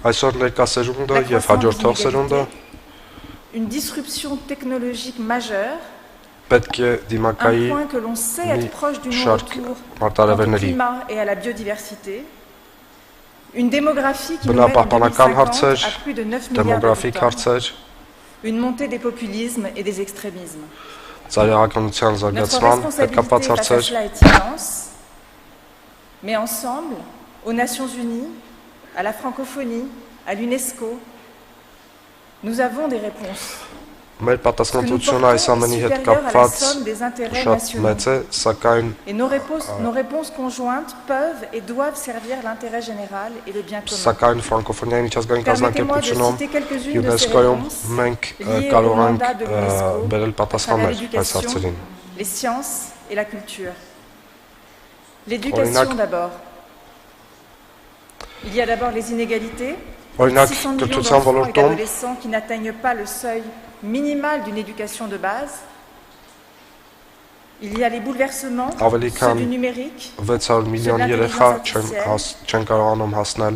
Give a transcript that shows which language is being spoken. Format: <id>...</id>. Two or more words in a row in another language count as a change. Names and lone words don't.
<fr>Une disruption technologique majeure, un point que l'on sait être proche du non-retour au climat et à la biodiversité, une démographie qui nous mène en 2050 à plus de 9 milliards d'habitants, une montée des populismes et des extrémismes. Notre responsabilité face à cela est immense, mais ensemble, aux Nations Unies, à la francophonie, à l'UNESCO, nous avons des réponses.</fr> <hy>Մեր պատասխանատվությունը այս ամենի հետ կապված շատ մեծ է, սակայն</hy> <fr>Et nos réponses conjointes peuvent et doivent servir l'intérêt général et le bien commun.</fr> <hy>Սակայն ֆրանկոֆոնիայի միջազգային կազմակերպությունում ՅՈՒՆԵՍԿՕ-ում մենք կարող ենք բերել պատասխաններ այս հարցերին։</hy> <fr>Les sciences et la culture. L'éducation d'abord. Il y a d'abord les inégalités. 600 millions d'enfants et d'adolescents qui n'atteignent pas le seuil minimal d'une éducation de base. Il y a les bouleversements, ceux du numérique, ceux de l'intelligence artificielle.</fr>